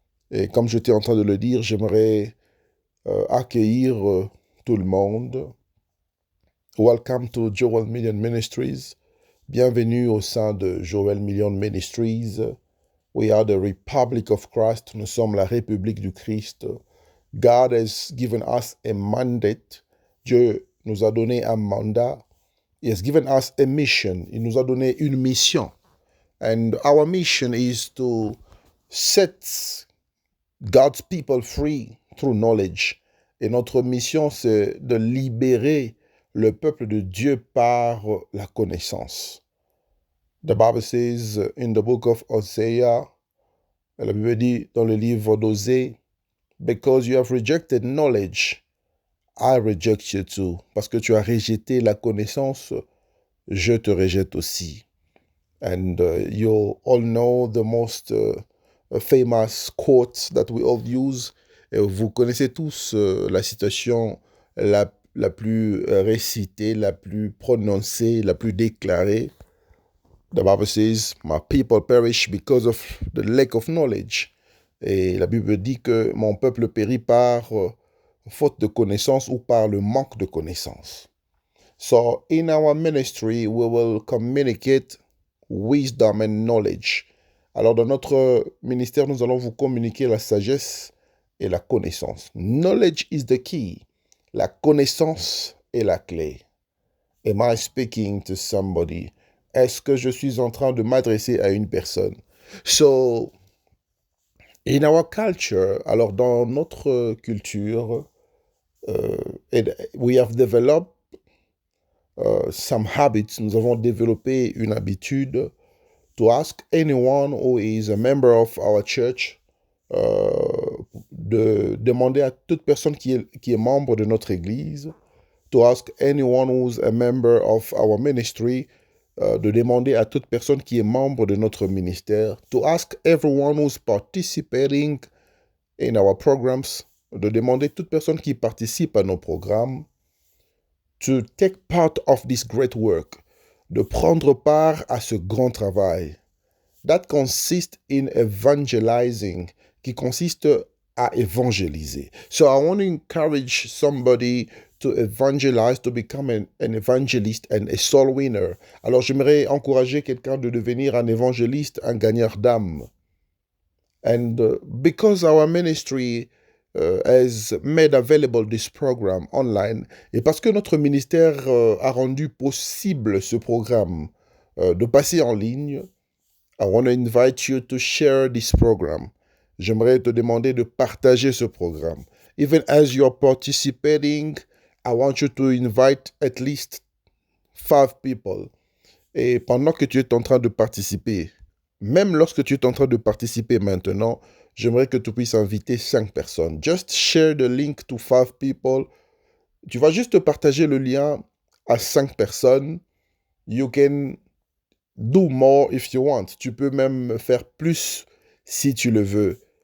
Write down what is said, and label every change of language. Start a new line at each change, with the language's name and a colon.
French: Et comme j'étais en train de le dire, j'aimerais accueillir tout le monde.
English: Welcome to Joel Million Ministries.
French: Bienvenue au sein de Joel Million Ministries.
English: We are the Republic of Christ.
French: Nous sommes la République du Christ.
English: God has given us a mandate.
French: Dieu nous a donné un mandat.
English: He has given us a mission.
French: Il nous a donné une mission.
English: And our mission is to set God's people free through knowledge.
French: Et notre mission, c'est de libérer le peuple de Dieu par la connaissance.
English: The Bible says in the book of Hosea,
French: la Bible dit dans le livre d'Osée,
English: because you have rejected knowledge, I reject you too.
French: Parce que tu as rejeté la connaissance, je te rejette aussi.
English: And you all know the most famous quote that we all use.
French: Et vous connaissez tous la citation la plus récitée, la plus prononcée, la plus déclarée.
English: The Bible says, my people perish because of the lack of knowledge.
French: Et la Bible dit que mon peuple périt par faute de connaissance ou par le manque de connaissance.
English: So in our ministry, we will communicate wisdom and knowledge.
French: Alors dans notre ministère, nous allons vous communiquer la sagesse et la connaissance.
English: Knowledge is the key.
French: La connaissance est la clé.
English: Am I speaking to somebody?
French: Est-ce que je suis en train de m'adresser à une personne?
English: So, in our culture,
French: alors dans notre culture,
English: we have developed some habits.
French: Nous avons développé une habitude
English: to ask anyone who is a member of our church,
French: de demander à toute personne qui est membre de notre église,
English: to ask anyone who's a member of our ministry,
French: de demander à toute personne qui est membre de notre ministère,
English: to ask everyone who's participating in our programs,
French: de demander à toute personne qui participe à nos programmes,
English: to take part of this great work,
French: de prendre part à ce grand travail.
English: That consists in evangelizing,
French: qui consiste à évangéliser.
English: So I want to encourage somebody to evangelize, to become an evangelist and a soul winner.
French: Alors j'aimerais encourager quelqu'un de devenir un évangéliste, un gagneur d'âme.
English: And because our ministry has made available this program online,
French: et parce que notre ministère a rendu possible ce programme de passer en ligne,
English: I want to invite you to share this program.
French: J'aimerais te demander de partager ce programme.
English: Even as you're participating, I want you to invite at least 5 people.
French: Et pendant que tu es en train de participer, même lorsque tu es en train de participer maintenant, j'aimerais que tu puisses inviter 5 personnes.
English: Just share the link to 5 people.
French: Tu vas juste partager le lien à 5 personnes.
English: You can do more if you want.
French: Tu peux même faire plus si tu le veux.